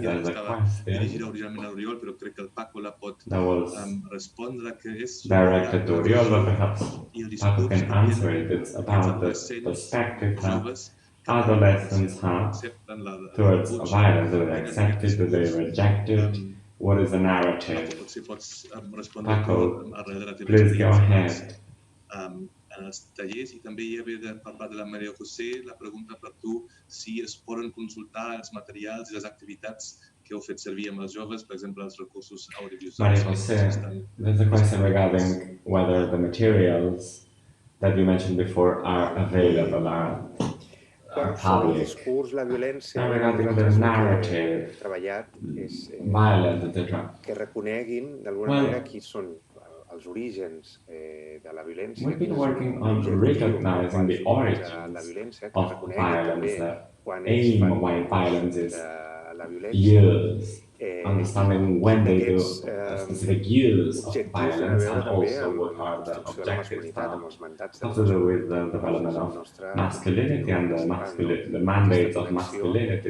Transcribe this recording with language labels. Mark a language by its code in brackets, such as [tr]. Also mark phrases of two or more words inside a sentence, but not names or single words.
[en] There's a question that was directed to Oriol, but perhaps Paco can answer it. It's about the perspective that adolescents have towards violence. Do they accept it? Do they reject it? What is the narrative? Paco, please go ahead. [ca] En els tallers, i també hi havia per part de la Maria José la pregunta per tu si es poden consultar els materials i les activitats que heu fet servir amb els joves, per exemple, els recursos audiovisuals. [en] Maria José, there's a question regarding whether the materials that you mentioned before are available, are public. Regarding the narrative, violence, etc. [ca] Que reconeguin d'alguna manera qui són els orígens de la violència. [en] We've been working on recognizing the origins of violence, the aim of why violence is used, understanding when they do a specific use of violence, and also what are the objectives that have to do with the development of masculinity and the mandates of masculinity.